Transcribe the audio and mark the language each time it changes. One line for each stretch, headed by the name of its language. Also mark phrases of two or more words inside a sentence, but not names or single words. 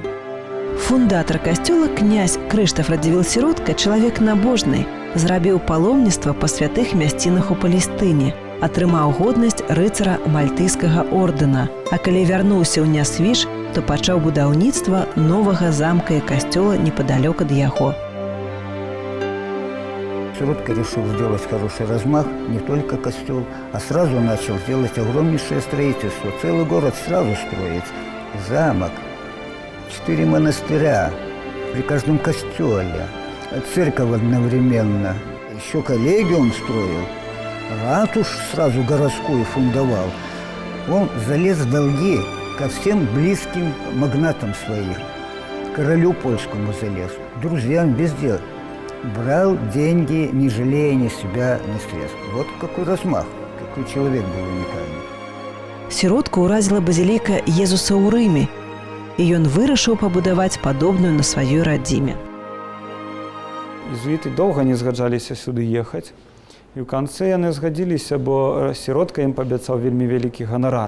Belarusian: Фундатар касцёла князь Крыштаф Радзівіл-Сіротка, чалавек набожны, зрабіў паломніцтва па святых мясцінах у Палестыне, атрымаў годнасць рыцара мальтыйскага ордэна, а калі вярнуўся ў Нясвіж, то пачаў будаўніцтва новага замка і касцёла непадалёк ад яго.
Russian: Сиротка решил сделать хороший размах, не только костел, а сразу начал делать огромнейшее строительство. Целый город сразу строить. Замок, 4 монастыря при каждом костеле, церковь одновременно. Еще коллегиум строил. Ратуш сразу городскую фундовал. Он залез в долги ко всем близким магнатам своих. Королю польскому залез, друзьям везде. Брал деньги, не жалея ни себя, ни средств. Вот какой размах, какой человек был уникальный.
Belarusian: Сіротку ўразіла базіліка Езуса ў Рыме, і ён вырашыў пабудаваць падобную на сваёй радзіме. Езуіты доўга не згаджаліся сюды ехаць. І ў канцы яны згадзіліся, бо Сіротка ім паабяцаў вельмі вялікі ганарар.